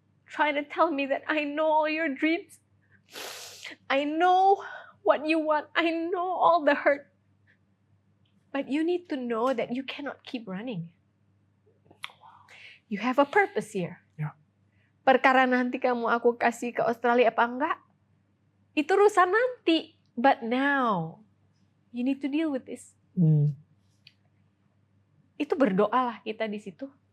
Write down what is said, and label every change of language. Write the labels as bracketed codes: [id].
[en] Trying to tell me that I know all your dreams. I know what you want. I know all the hurt. But you need to know that you cannot keep running. You have a purpose here. Yeah. [id] Perkara nanti kamu aku kasih ke Australia apa enggak, itu urusan nanti. [en] But now, you need to deal with this. [id] Itu berdoalah kita di situ.